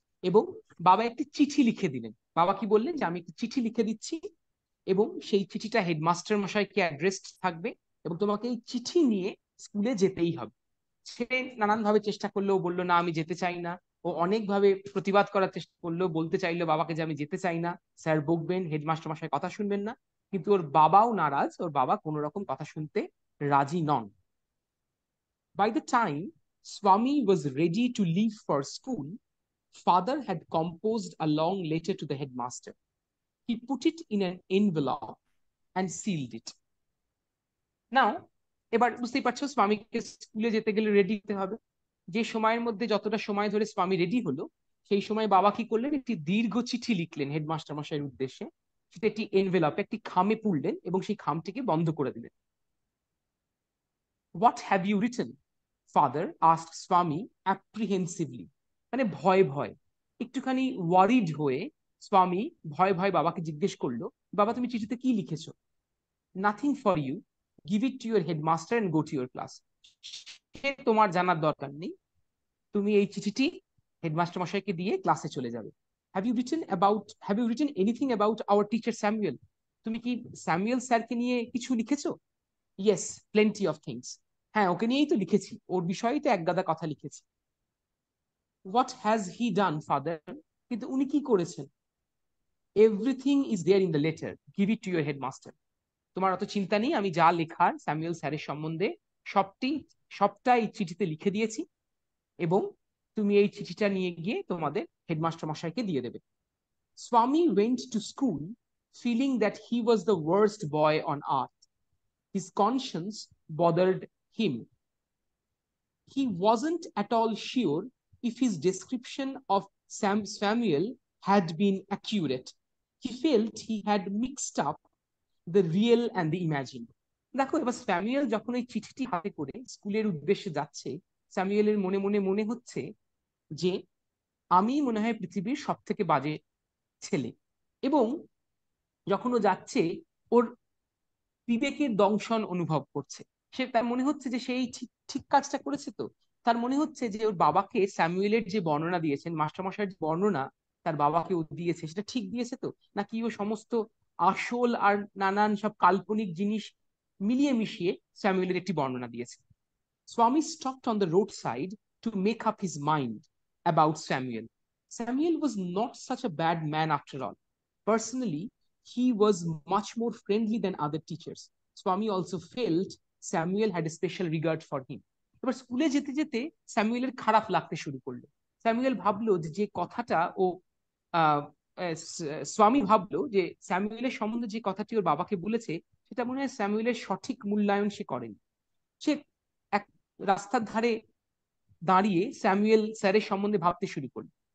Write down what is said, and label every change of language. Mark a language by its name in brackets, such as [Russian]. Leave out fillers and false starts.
[Bangla] এবং বাবা একটি চিঠি লিখে দিলেন। বাবা কি বললেন যে আমি একটি চিঠি লিখে দিচ্ছি এবং সেই চিঠিটা হেডমাস্টার মশাইকে অ্যাড্রেস থাকবে এবং তোমাকে এই চিঠি নিয়ে স্কুলে যেতেই হবে। সে নানানভাবে চেষ্টা করলেও বললো না আমি যেতে চাই না। ও অনেকভাবে প্রতিবাদ করার চেষ্টা করলেও, বলতে চাইলো বাবাকে যে আমি যেতে চাই না, স্যার বকবেন, হেডমাস্টার মশাই কথা শুনবেন না। কিন্তু ওর বাবাও নারাজ, ওর বাবা কোনো রকম কথা শুনতে রাজি নন। [English] By the time Swami was ready to leave for school, father had composed a long letter to the headmaster. He put it in an envelope and sealed it. [Bangla] Now, এবার বুঝতেই পারছো স্বামীকে স্কুলে যেতে গেলে রেডি হতে হবে। যে সময়ের মধ্যে যতটা সময় ধরে স্বামী রেডি হলো, সেই সময় বাবা কি করলেন? একটি দীর্ঘ চিঠি লিখলেন হেডমাস্টার মশাইয়ের উদ্দেশ্যে। সেটা একটি এনভেলপে, একটি খামে পুরলেন এবং সেই খামটিকে বন্ধ করে দিলেন। [English] What have you written? Father asked Swami apprehensively. [Bangla] মানে ভয় ভয়, একটুখানি ওয়ারিড হয়ে স্বামী ভয় ভয় বাবাকে জিজ্ঞেস করলো, বাবা তুমি চিঠিতে কি লিখেছো? [English] Nothing for you. Give it to your headmaster and go to your class. [Bangla] সে তোমার জানার দরকার নেই, তুমি এই চিঠিটি হেডমাস্টার মশাইকে দিয়ে ক্লাসে চলে যাবে। [English] Have you written anything about our teacher Samuel? [Bangla] তুমি কি স্যামুয়েল স্যারকে নিয়ে কিছু লিখেছো? [English] Yes, plenty of things. [Bangla] হ্যাঁ, ওকে নিয়েই তো লিখেছি, ওর বিষয়েই তো একগাদা কথা লিখেছি। [English] What has he done, father? [Bangla] কিন্তু উনি কি করেছেন? [English] Everything is there in the letter. Give it to your headmaster. [Bangla] তোমার অত চিন্তা নেই, আমি যা লেখার স্যামুয়েল স্যারের সম্বন্ধে সবটা এই চিঠিতে লিখে দিয়েছি এবং তুমি এই চিঠিটা নিয়ে গিয়ে তোমাদের হেডমাস্টার মশাইকে দিয়ে দেবে। [English] Swami went to school feeling that he was the worst boy on earth. His conscience bothered him. He wasn't at all sure if his description of Samuel had been accurate. He felt he had mixed up the real and the imagined. [Bangla] দেখো, এবার Samuel যখন এই চিঠিটি হাতে করে স্কুলের উদ্দেশ্যে যাচ্ছে, স্যামুয়েলের মনে মনে মনে হচ্ছে যে আমি মনে হয় পৃথিবীর সব থেকে বাজে ছেলে। এবং যখন ও যাচ্ছে ওর বিবেকের দংশন অনুভব করছে তার মনে হচ্ছে যে সেই ঠিক ঠিক কাজটা করেছে। তো তার মনে হচ্ছে যে ওর বাবাকে স্যামুয়েলের যে বর্ণনা দিয়েছেন, মাস্টারমশাইয়ের যে বর্ণনা তার বাবাকে ও দিয়েছে, সেটা ঠিক দিয়েছে তো, নাকি ও সমস্ত আসল আর নানান সব কাল্পনিক জিনিস মিলিয়ে মিশিয়ে স্যামুয়েলের একটি বর্ণনা দিয়েছে। [English] Swami stopped on the roadside to make up his mind about Samuel. Samuel was not such a bad man after all. Personally, he was much more friendly than other teachers. Swami also felt Samuel had a special regard for him. [Bangla] এবার স্কুলে যেতে যেতে স্যামুয়েলের খারাপ লাগতে শুরু করলো। Samuel ভাবলো যে যে কথাটা ও আহ স্বামী ভাবলো যে স্যামুয়েলের সম্বন্ধে যে কথাটি ওর বাবাকে বলেছে, সেটা মনে হয় স্যামুয়েলের সঠিক মূল্যায়ন সে করেনি। সে এক রাস্তার ধারে দাঁড়িয়ে স্যামুয়েল স্যারের সম্বন্ধে ভাবতে শুরু করলো।